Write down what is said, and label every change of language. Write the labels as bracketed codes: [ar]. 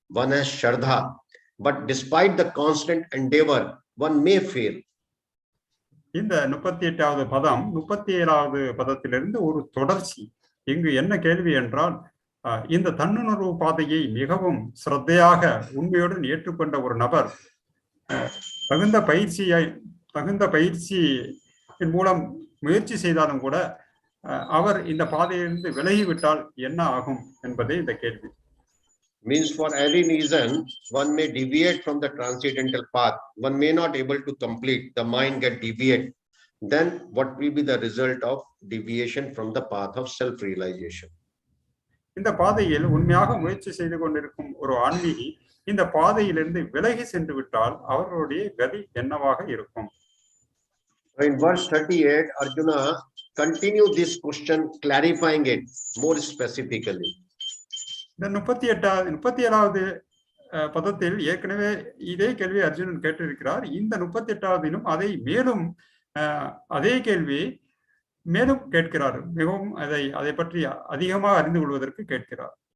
[en] One has shraddha, but despite the constant endeavor, one may fail. [ta] இந்த 38வது பதம் 37வது பதத்திலிருந்து ஒரு தொடர்ச்சி. இங்கு என்ன கேள்வி என்றால், இந்த தன்னுணர்வு பாதையை மிகவும் சிரத்தையாக உண்மையுடன் ஏற்றுக்கொண்ட ஒரு நபர் தகுந்த பயிற்சியின் மூலம் முயற்சி செய்தாலும் கூட அவர் இந்த பாதையிலிருந்து விலகிவிட்டால் என்ன ஆகும் என்பதே இந்த கேள்வி. [en] Means for any reason one may deviate from the transcendental path, one may not able to complete, the mind get deviate, then what will be the result of deviation from the path of self realization? [ta] இந்த பாதையில் உண்மையாக முயற்சி செய்து கொண்டிருக்கும் ஒரு ஆன்மீகி இந்த பாதையிலிருந்து விலகி சென்று விட்டால் அவர்களுடைய கதி என்னவாக இருக்கும்? [en] In verse 38 Arjuna continue this question, clarifying it more specifically. [ta] இந்த 37வது பதத்தில் ஏற்கனவே இதே கேள்வி அர்ஜுனன் கேட்டிருக்கிறார். இந்த 38வது தினம் அதை மேலும் அதே கேள்வி மேலும் கேட்கிறார். மிகவும் அதை பற்றி அதிகமாக அறிந்து கொள்வதற்கு கேட்கிறார்.